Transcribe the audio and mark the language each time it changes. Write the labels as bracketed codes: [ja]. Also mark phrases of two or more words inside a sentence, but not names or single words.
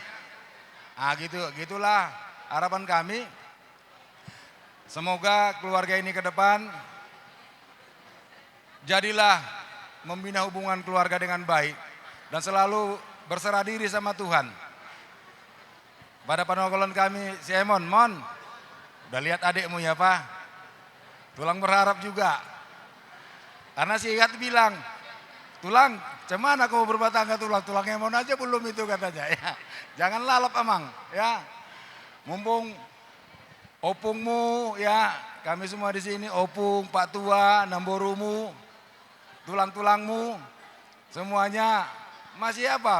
[id] Gitulah harapan kami. Semoga keluarga ini ke depan jadilah membina hubungan keluarga dengan baik dan selalu berserah diri sama Tuhan. Pada panokolan kami si Emon, Mon, udah lihat adikmu ya Pak, Tulang berharap juga. Karena si Ihat bilang, Tulang, cuman aku mau berumah tangga Tulang Emon aja belum itu katanya ya. Jangan lalap Amang ya. Mumpung opungmu ya, kami semua di sini, opung, Pak Tua, Namborumu, tulang-tulangmu, semuanya masih apa?